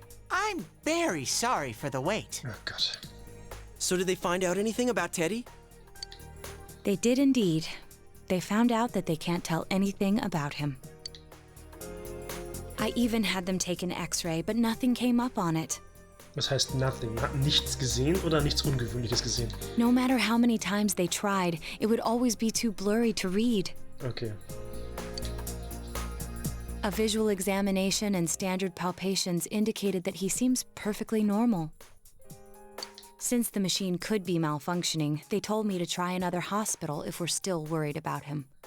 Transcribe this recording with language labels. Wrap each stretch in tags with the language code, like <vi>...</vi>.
<en>I'm very sorry for the wait. Oh God. So did they find out anything about Teddy? They did indeed. They found out that they can't tell anything about him. I even had them take an X-ray, but nothing came up on it.</en> <de>Was heißt nothing? Man hat nichts gesehen oder nichts Ungewöhnliches gesehen?</de> <en>No matter how many times they tried, it would always be too blurry to read. Okay. A visual examination and standard palpations indicated that he seems perfectly normal. Since the machine could be malfunctioning, they told me to try another hospital if we're still worried about him.</en>